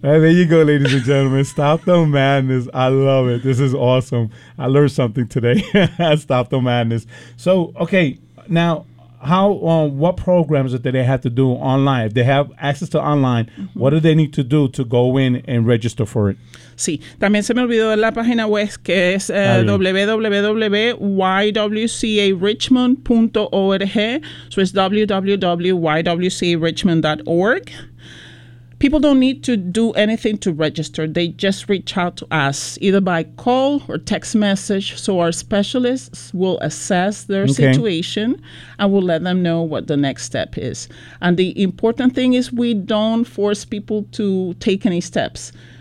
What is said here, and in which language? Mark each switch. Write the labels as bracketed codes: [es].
[en] There you go, ladies and gentlemen. Stop the madness. I love it. This is awesome. I learned something today. Stop the madness. So, okay. Now, what programs do they have to do online? If they have access to online, mm-hmm. what do they need to do to go in and register for it? [es] Sí. También se me olvidó la página web, que es www.ywcarichmond.org. [en] So it's www.ywcarichmond.org. People don't need to do anything to register. They just reach out to us, either by call or text message. So our specialists will assess their situation and will let them know what the next step is. And the important thing is we don't force people to take any steps.